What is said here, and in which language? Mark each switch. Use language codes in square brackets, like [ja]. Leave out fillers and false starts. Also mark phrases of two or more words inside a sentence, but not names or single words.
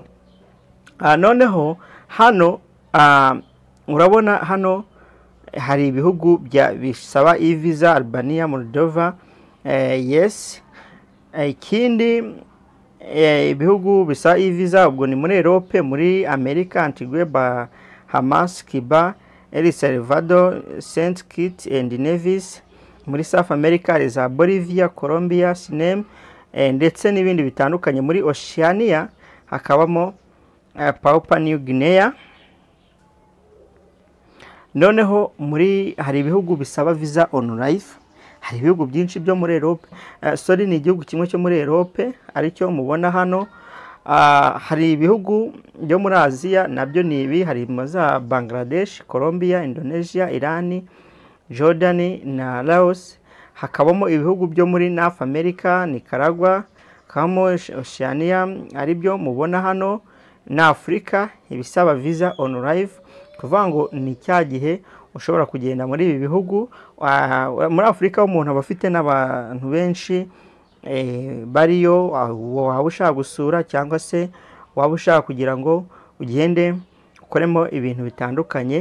[rw] Noneho hano urabona hano hari ibihugu bisaba visa: Albania, Moldova, yes. Ikindi ibihugu bisaba visa ubwo ni muri Europe, muri America, Antigua, Bahamas, Cuba, El Salvador, Saint Kitts and Nevis. Muri South America za Bolivia, Colombia, Suriname, ndetse n'ibindi bitandukanye. Muri Oceania hakabamo Papua New Guinea. Noneho hari ibihugu bisaba [en] visa on life. [rw] Hari ibihugu byinshi byo muri Europe, sorry, ni igihugu kimwe cyo muri Europe aricyo mubona hano. Hari ibihugu byo muri Aziya nabyo ni ibi, hari za Bangladesh, Colombia, Indonesia, Iran, Jordan na Laos. Hakabamo ibihugu byo muri North America, Nicaragua, hakabamo Oceania ari byo mubona hano, na Africa ibisaba [en] visa on life. [rw] Kuvuga ngo ni cya gihe ushobora kugenda muri ibi bihugu. Muri Afrika umuntu aba afite n'abantu benshi bariyo, waba ushaka gusura cyangwa se waba ushaka kugira ngo ugende ukoremo ibintu bitandukanye.